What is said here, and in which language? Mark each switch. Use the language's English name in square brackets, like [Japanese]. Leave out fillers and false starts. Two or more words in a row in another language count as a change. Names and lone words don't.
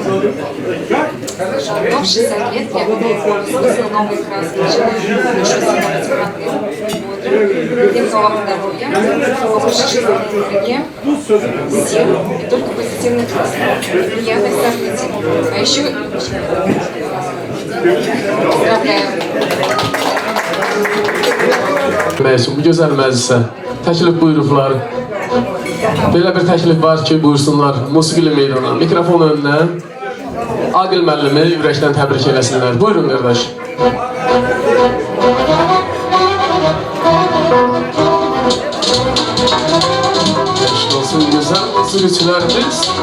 [Russian] Но в 60 лет я вкусила новые краски. Желаю душу всегда быть храбрым, бодрым, крепкого здоровья, побольше жизненной энергии, сил и только позитивных мыслей, приятных событий. А еще поздравляю. [Azerbaijani] Məyəsin, bu gözəl məclisə təklif buyurublar. Belə bir təklif var ki, buyursunlar musiqili meydana, mikrofon önünə Agil müəllimi ürəkdən təbrik eləsinlər. Buyurun, qardaş. Təşkil olsun, gözəl musiqiçilərimiz.